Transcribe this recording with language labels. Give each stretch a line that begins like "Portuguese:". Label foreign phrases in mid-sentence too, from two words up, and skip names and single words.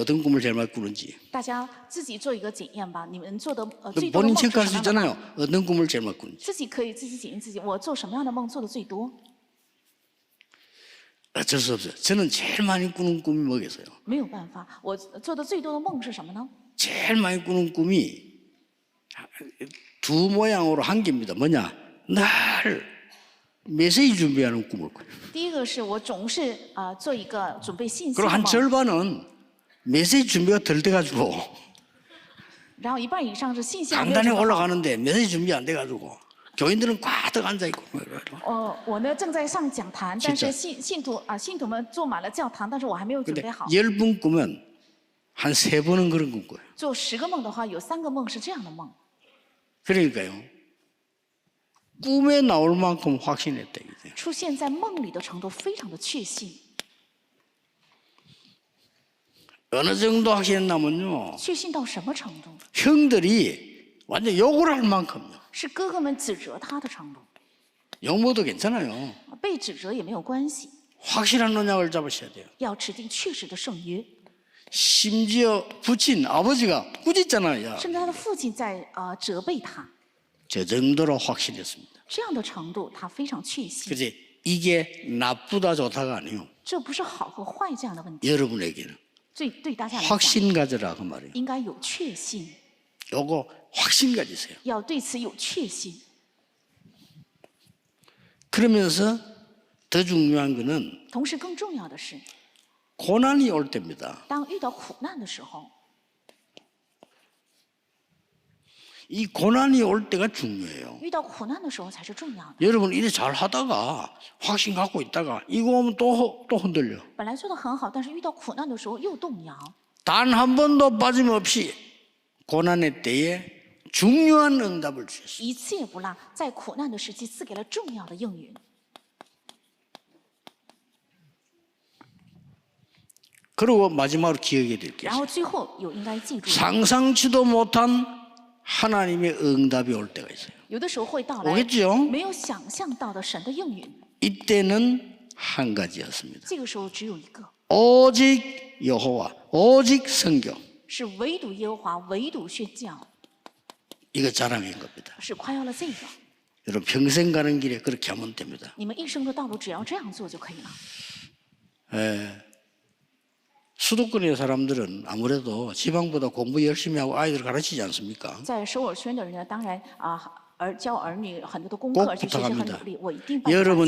Korean: 어떤 꿈을 제일 많이 꾸는지.
Chinese: 大家自己做一个检验吧，你们做的最多的
Korean: 본인
Chinese: 梦是
Korean: 체크할
Chinese: 什
Korean: 수
Chinese: 么样的
Korean: 있잖아요.
Chinese: 梦？
Korean: 어떤 꿈을 제일 많이 꾸는지.
Chinese: 自己可以自己检验自己，我做什么样的梦做的最多？
Korean: 어쩔 수 없어요. 저는 제일 많이 꾸는 꿈이 뭐겠어요?
Chinese: 没有办法，我做的最多的梦是什么呢？
Korean: 제일 많이 꾸는 꿈이 두 모양으로 한 개입니다. 뭐냐? 날 메시지 준비하는 꿈을 꿔요.
Chinese: 第一个是我总是做一个准备信息
Korean: 그리고
Chinese: 的
Korean: 한
Chinese: 梦，
Korean: 절반은 메시지 준비가 덜 돼가지고
Chinese: 然后一半以上是信息还没有
Korean: 강단에
Chinese: 准备好。
Korean: 올라가는데 메시지 준비 안 돼가지고 교인들은 꽉 앉아 있고
Chinese: 我呢正在上讲坛，但
Korean: 진짜
Chinese: 是信徒们坐满了教堂，但是我还没有准
Korean: 근데
Chinese: 备好。
Korean: 10분 꾸면 한 3번은 그런 건 거예요.
Chinese: 做10个梦的话，有3个梦是这样的梦，
Korean: 그러니까요. 꿈에 나올 만큼 확신했다 이거죠.
Chinese: 出现在梦里的程度非常的确信。
Korean: 어느 정도 확신했냐면요.
Chinese: 确信到什么程度？
Korean: 형들이 완전 욕을 할 만큼요.
Chinese: 是哥哥们指责他的程度。
Korean: 욕 먹어도 괜찮아요.
Chinese: 被指责也没有关系，
Korean: 확실한 언약을 잡으셔야 돼요.
Chinese: 要指定确实的圣约。
Korean: 심지어 부친 아버지가 꾸짖잖아요.
Chinese: 甚至他的父亲在责备他，
Korean: 저 정도로 확신했습니다.
Chinese: 这样的程度他非常确信。
Korean: 그래서 이게 나쁘다 좋다가 아니에요.
Chinese: 这不是好和坏这样的问题，
Korean: 여러분에게는
Chinese: 对大家来讲，
Korean: 확신 가져라 그 말이에요.
Chinese: 应该有确信，
Korean: 요거 확신 가지세요.
Chinese: 要对此有确信。
Korean: 그러면서 더 중요한 거는
Chinese: 同时，更重要的是，
Korean: 고난이 올 때입니다.
Chinese: 当遇到苦难的时候，
Korean: 이 고난이 올 때가 중요해요.
Chinese: 遇到苦难的时候才是重要的。
Korean: 여러분 일을 잘 하다가 확신 갖고 있다가 이거 오면 또 흔들려.
Chinese: 本来做的很好，但是遇到苦难的时候又动摇。
Korean: 단 한 번도 빠짐없이 고난의 때에 중요한 응답을 주셨어요.
Chinese: 一次也不落，在苦难的时期赐给了重要的应允。
Korean: 그리고 마지막으로 기억해야 될 게
Chinese: 然
Korean: 있어요.
Chinese: 后最后有应该记住的，
Korean: 상상치도 못한 하나님의 응답이 올 때가 있어요.
Chinese: 有的时候会到来
Korean: 오겠죠?
Chinese: 没有想象到的神的应允。
Korean: 이때는 한 가지였습니다.
Chinese: 这个时候只有一个，
Korean: 오직 여호와, 오직 성경.
Chinese: 是唯独耶和华，唯独宣教，
Korean: 이거 자랑인 겁니다.
Chinese: 是夸耀了这个。
Korean: 여러분 평생 가는 길에 그렇게 하면 됩니다.
Chinese: 你们一生的道路只要这样做就可以了。
Korean: 수도권의 사람들은 아무래도 지방보다 공부 열심히 하고 아이들 가르치지 않습니까?
Chinese: 在首尔圈的人呢，当然教儿女很多的功
Korean: 꼭
Chinese: 课，而且学习很
Korean: 부탁합니다.
Chinese: 努力。我一定帮助大
Korean: 여러분